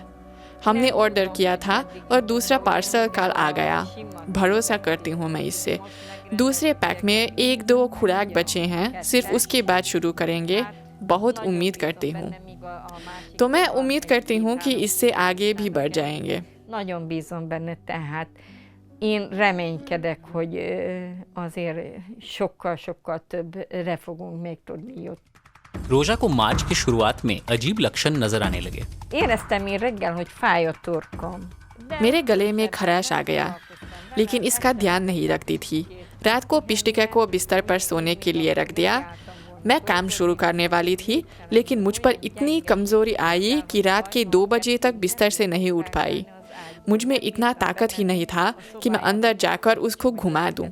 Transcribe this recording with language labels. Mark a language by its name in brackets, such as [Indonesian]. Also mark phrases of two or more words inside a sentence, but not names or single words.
[Hindi] हमने ऑर्डर किया था और दूसरा पार्सल कल आ गया। भरोसा करती हूँ मैं इससे। दूसरे पैक में 1-2 खुराक बचे हैं, सिर्फ उसके बाद शुरू करेंगे। बहुत उम्मीद करती हूँ। तो मैं उम्मीद करती हूँ कि इससे आगे भी बढ़ जाएंगे। [Hungarian] Nagyon bízom benne, tehát én reménykedek, hogy azért sokkal többre fogunk még tudni jutni. [Hindi] रोजा को मार्च की शुरुआत में अजीब लक्षण नजर आने लगे। [Hungarian] Éreztem én reggel, hogy fáj a torkom. [Hindi] मेरे गले में खराश आ गया, लेकिन इसका ध्यान नहीं रखती थी। रात को पिष्टिका को बिस्तर पर सोने के लिए रख दिया। मैं काम शुरू करने वाली थी, लेकिन मुझ पर इतनी कमज़ोरी आई कि रात के 2 बजे तक बिस्तर से नहीं उठ पाई। मुझ में इतना ताकत ही नहीं था कि मैं अंदर जाकर उसको घुमा दूं।